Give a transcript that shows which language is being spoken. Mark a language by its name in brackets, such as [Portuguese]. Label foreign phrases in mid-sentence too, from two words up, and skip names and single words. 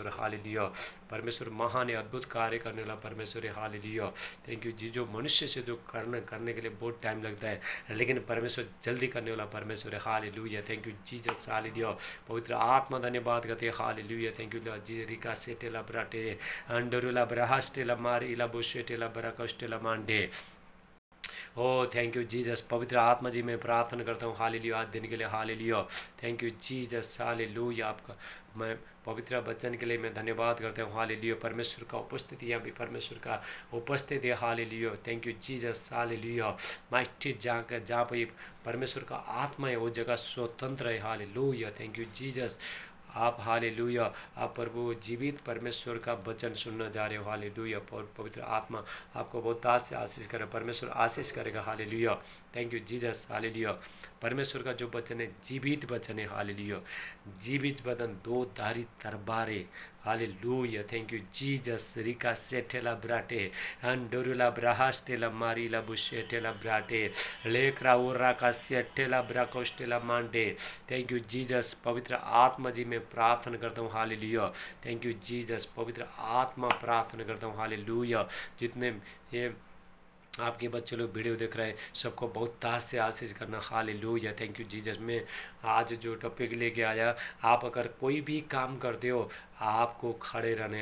[Hindi] हालेलुया परमेश्वर महान है, अद्भुत कार्य करने वाला परमेश्वर है। [English] Hallelujah thank you ji. [Hindi] जो मनुष्य से जो करने के लिए बहुत टाइम लगता है लेकिन परमेश्वर जल्दी करने वाला परमेश्वर है। [English] Hallelujah thank you Jesus. [Hindi] हालेलुया पवित्र आत्मा धन्यवाद करते हैं। [English] Hallelujah thank you ji. रिका सेटेला ब्राटे अंडरुला ब्रहास्टेला मारीला बुशेटेला ब्राकस्टेला मांडे। Oh thank you Jesus. [Hindi] पवित्र आत्मा जी मैं प्रार्थना करता हूँ हालेलुया आज दिन के लिए। [English] Hallelujah thank you Jesus. [Hindi] हालेलुया आपका मैं पवित्र वचन के लिए मैं धन्यवाद करता हूँ। हालेलुया परमेश्वर का उपस्थिति यहाँ भी परमेश्वर का उपस्थिति है। [English] Hallelujah thank you Jesus. [Hindi] हालेलुया माइटी जहाँ पर परमेश्वर का आत्मा है वो जगह स्वतंत्र है। [English] Hallelujah thank you Jesus. [Hindi] आप हालेलुया आप प्रभु जीवित परमेश्वर का वचन सुनना जा रहे हो। हालेलुया पवित्र आत्मा आपको बहुत से आशीष करे, परमेश्वर आशीष करेगा। [English] Hallelujah thank you Jesus. [Hindi] हालेलुया परमेश्वर का जो वचन है जीवित वचन है। हालेलुया जीवित वचन दो धारी तलवार है। [English] Hallelujah thank you Jesus. रिका सेठेला ब्राटे अंडोरुला ब्राहास्टेला मारीला बुशेटेला ब्राटे लेकरा उर्रा का सेठेला ब्राकोस्टेला मांडे। Thank you Jesus. [Hindi] पवित्र आत्मा जी मैं प्रार्थना करता हूँ। [English] Hallelujah thank you Jesus. [Hindi] पवित्र आत्मा प्रार्थना करता हूँ। हालेलुया जितने ये आपके बच्चे लोग वीडियो देख रहे हैं सबको बहुत ताज से आशीष करना। [English] Hallelujah thank you Jesus. [Hindi] मैं आज जो टॉपिक लेके आया, आप अगर कोई भी काम करते हो आपको खड़े रहने।